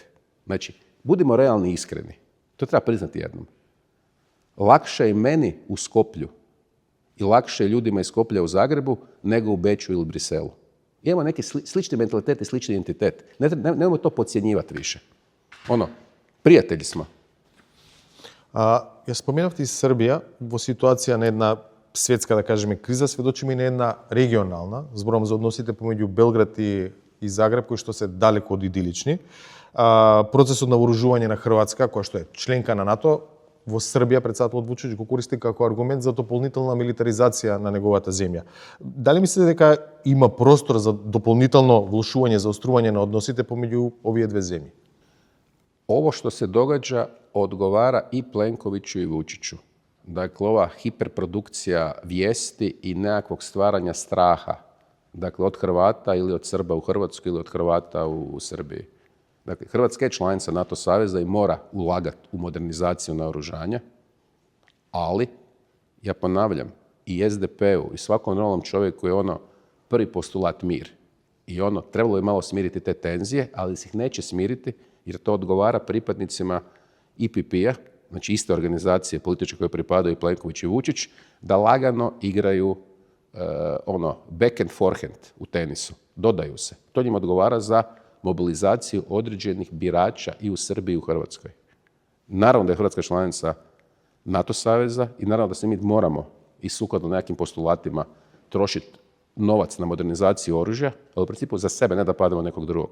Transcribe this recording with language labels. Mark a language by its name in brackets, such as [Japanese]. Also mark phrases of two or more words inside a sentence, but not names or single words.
[Croatian] Znači, budimo realni i iskreni. To treba priznati jednom. Lakše je meni u Skoplju i lakše je ljudima iz Skoplja u Zagrebu nego u Beču ili Briselu. Imamo neki slični mentalitet i slični identitet. Nemojmo to podcjenjivati više. Prijatelji smo. [Macedonian] Ја споменавте и Србија во ситуација на една светска, да кажеме, криза, сведочиме и на една регионална, зборам за односите помеѓу Белград и Загреб, кои што се далеко од идилични. Процесот на вооружување на Хрватска, која што е членка на НАТО, во Србија председателот Вучич го користи како аргумент за дополнителна милитаризација на неговата земја. Дали мислите дека има простор за дополнително влошување, заострување на односите помеѓу овие две земји? [Croatian] Ovo što se događa odgovara i Plenkoviću i Vučiću. Dakle, ova hiperprodukcija vijesti i nekakvog stvaranja straha, dakle, od Hrvata ili od Srba u Hrvatskoj ili od Hrvata u Srbiji. Dakle, Hrvatska je članica NATO saveza i mora ulagati u modernizaciju naoružanja, ali, ja ponavljam, i SDP-u i svakom normalnom čovjeku je prvi postulat mir. I trebalo je malo smiriti te tenzije, ali se ih neće smiriti jer to odgovara pripadnicima IPP-a, znači iste organizacije političke koje pripadaju Plenković i Vučić, da lagano igraju [English] back and forehand [Croatian] u tenisu. Dodaju se. To njima odgovara za mobilizaciju određenih birača i u Srbiji i u Hrvatskoj. Naravno da je Hrvatska članica NATO saveza i naravno da se mi moramo i sukladno nekakvim postulatima trošiti novac na modernizaciju oružja, ali u principu za sebe, ne da padamo nekog drugog.